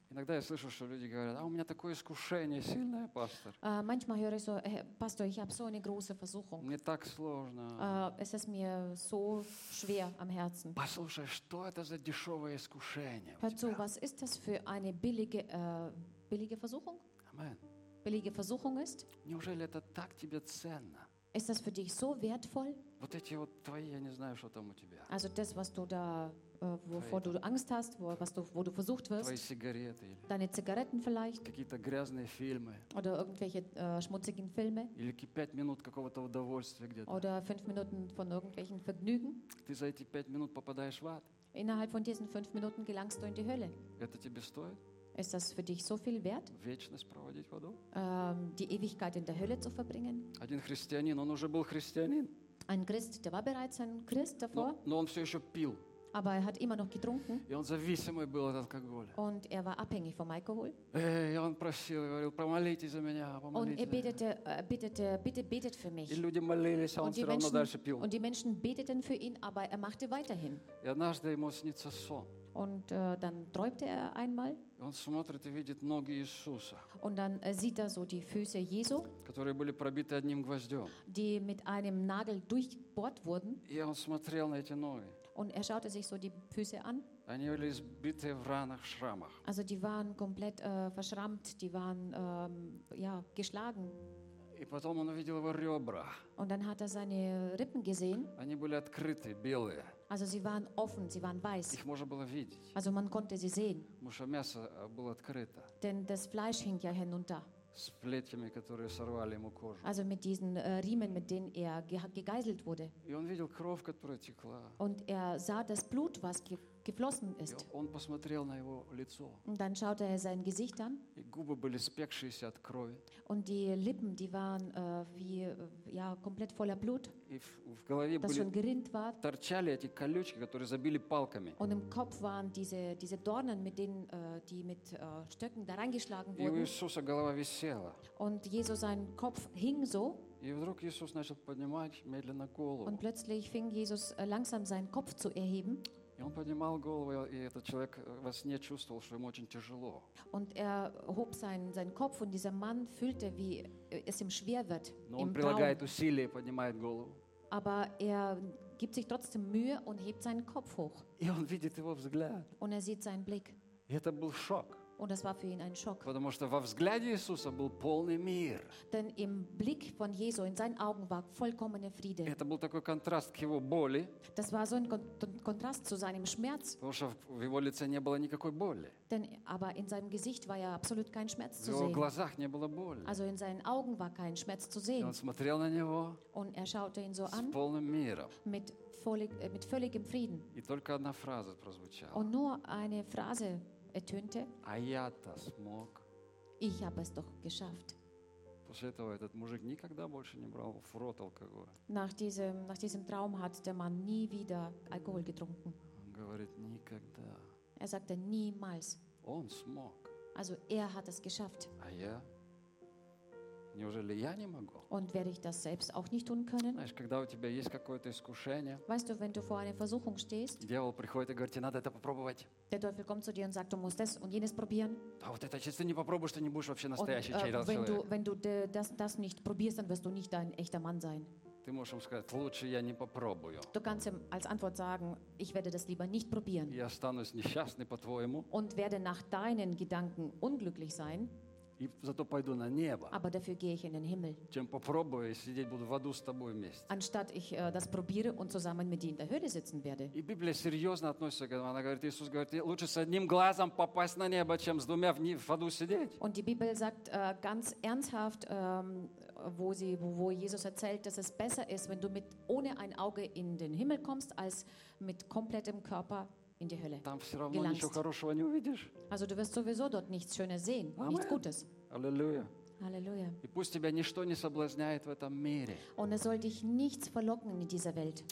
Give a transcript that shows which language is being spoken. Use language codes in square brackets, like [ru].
[ru] Иногда я слышу, что люди говорят, а у меня такое искушение сильное, пастор. [de] Manchmal höre ich so, Pastor, ich habe so eine große Versuchung. [ru] Мне так сложно. [de] Es ist mir so schwer am Herzen. [ru] Послушай, что это за дешевое искушение? [de] Hör zu, was ist das für eine billige Versuchung? Amen. Billige Versuchung ist? [ru] Неужели это так тебе ценно? [de] Ist das für dich so wertvoll? [ru] Вот эти вот твои, я не знаю, что там у тебя. [de] Also das, was du da, wovor du Angst hast, wo, was du, wo du versucht wirst. [ru] Твои сигареты. [de] Deine Zigaretten vielleicht. [ru] Какие-то грязные фильмы. [de] Oder irgendwelche schmutzigen Filme. [ru] Или 5 минут какого-то удовольствия где-то. [de] Oder 5 Minuten von irgendwelchen Vergnügen. [ru] Ты за эти 5 минут попадаешь в ад. [de] Innerhalb von diesen 5 Minuten gelangst du in die Hölle. [ru] Это тебе стоит? [de] Ist das für dich so viel wert, die Ewigkeit in der Hölle zu verbringen? [ru] Один христианин, он уже был христианин. [de] Ein Christ, der war bereits ein Christ davor, [ru] но он все еще пил. [de] Aber er hat immer noch getrunken. [ru] И он зависимый был от алкоголя. [de] Und er war abhängig vom Alkohol. [ru] И он просил, говорил, помолитесь за меня, помолитесь. [de] Und er betete, betete, bitte betet für mich. [ru] И люди молились, а он все равно дальше пил. [de] Und die Menschen beteten für ihn, aber er machte weiterhin. [ru] И однажды ему снится сон. [de] Und dann träumte er einmal. [ru] Он смотрит и видит ноги Иисуса. [de] Und dann sieht er so die Füße Jesu, [ru] которые были пробиты одним гвоздем. [de] Die mit einem Nagel durchbohrt wurden. [ru] И он смотрел на эти ноги. [de] Und er schaute sich so die Füße an. [ru] Они были сбиты в ранах, в шрамах. [de] Also die waren komplett verschrammt, die waren ja, geschlagen. [ru] И потом он увидел его ребра. [de] Und dann hat er seine Rippen gesehen. [ru] Они были открыты, белые. [de] Also sie waren offen, sie waren weiß. [ru] Их можно было видеть. [de] Also man konnte sie sehen. [ru] Потому что мясо было открыто. [de] Denn das Fleisch hing ja hinunter. [ru] С плетями, которые сорвали ему кожу. [de] Also mit diesen Riemen, mit denen er gegeißelt wurde. [ru] И он видел кровь, которая текла. [de] Und er sah das Blut, was geflossen ist. [ru] И он посмотрел на его лицо. [de] Und dann schaute er sein Gesicht an. [ru] И губы были спекшиеся от крови. [de] Und die Lippen, die waren wie ja komplett voller Blut. [ru] И в голове [de] das [ru] были [de] gerinnt war. [ru] Торчали эти колючки, которые забили палками. [de] Und im Kopf waren diese Dornen, mit denen die mit Stöcken da reingeschlagen wurden. [ru] И у Иисуса голова висела. [de] Und Jesus sein Kopf hing so. [ru] И вдруг Иисус начал поднимать медленно голову. [de] Und plötzlich fing Jesus langsam seinen Kopf zu erheben. [ru] И он поднимал голову, и этот человек во сне чувствовал, что ему очень тяжело. [de] Und er hob seinen Kopf und dieser Mann fühlte, wie es ihm schwer wird. [ru] Но он прилагает усилия и поднимает голову. [de] Aber er gibt sich trotzdem Mühe und hebt seinen Kopf hoch. [ru] И он видит его взгляд. [de] Und er sieht seinen Blick. [ru] И это был шок. [de] Und das war für ihn ein Schock. [ru] Потому что во взгляде Иисуса был полный мир. [de] Denn im Blick von Jesu, in seinen Augen war vollkommener Friede. [ru] Это был такой контраст к его боли. [de] Das war so ein Kontrast zu seinem Schmerz. [ru] Потому что в его лице не было никакой боли. [de] Denn aber in seinem Gesicht war ja absolut kein Schmerz zu sehen. [ru] В его глазах не было боли. [de] Also in seinen Augen war kein Schmerz zu sehen. [ru] Он смотрел на него. [de] Und er schaute ihn so an. [ru] С полным миром. [de] Mit völligem Frieden. [ru] И только одна фраза прозвучала. [de] Und nur eine Phrase ertönte. [ru] А я это смог. [de] Ich habe es doch geschafft. [ru] После этого этот мужик никогда больше не брал в рот алкоголь. [de] Nach diesem Traum hat der Mann nie wieder Alkohol getrunken. [ru] Он говорит никогда. [de] Er sagte niemals. [ru] Он смог. [de] Also er hat es geschafft. [ru] А я? Неужели я не могу? [de] Und werde ich das selbst auch nicht tun können? [ru] Знаешь, когда у тебя есть какое-то искушение, [de] weißt du, wenn du vor einer Versuchung stehst, [ru] дьявол приходит и говорит, тебе надо это попробовать. [de] Der Teufel kommt zu dir und sagt, du musst das und jenes probieren. [ru] А вот это, если ты не попробуешь, ты не будешь вообще настоящий [de] und, [ru] человек. [de] Wenn du das nicht probierst, dann wirst du nicht ein echter Mann sein. [ru] Ты можешь ему сказать, лучше я не попробую. [de] Du kannst ihm als Antwort sagen, ich werde das lieber nicht probieren. [ru] Я останусь несчастный по-твоему. [de] Und werde nach deinen Gedanken unglücklich sein. [ru] И зато пойду на небо. [de] Aber dafür gehe ich in den Himmel. [ru] Чем попробую и сидеть буду в аду с тобой вместе. [de] Anstatt ich das probiere und zusammen mit dir in der Höhle sitzen werde. [ru] И Библия серьезно относится к этому. Она говорит, Иисус говорит, лучше с одним глазом попасть на небо, чем с двумя в аду сидеть. [de] Und die Bibel sagt ganz ernsthaft, wo Jesus erzählt, dass es besser ist, wenn du mit ohne ein Auge in den Himmel kommst, als mit komplettem Körper in die Hölle. [ru] Там все равно [de] gelangst. [ru] Ничего хорошего не увидишь. [de] Also du wirst sowieso dort nichts Schönes sehen, Amen. Nichts Gutes. Halleluja. Halleluja. [ru] И пусть тебя ничто не соблазняет в этом мире. [de] Und es soll dich nichts verlocken in dieser Welt.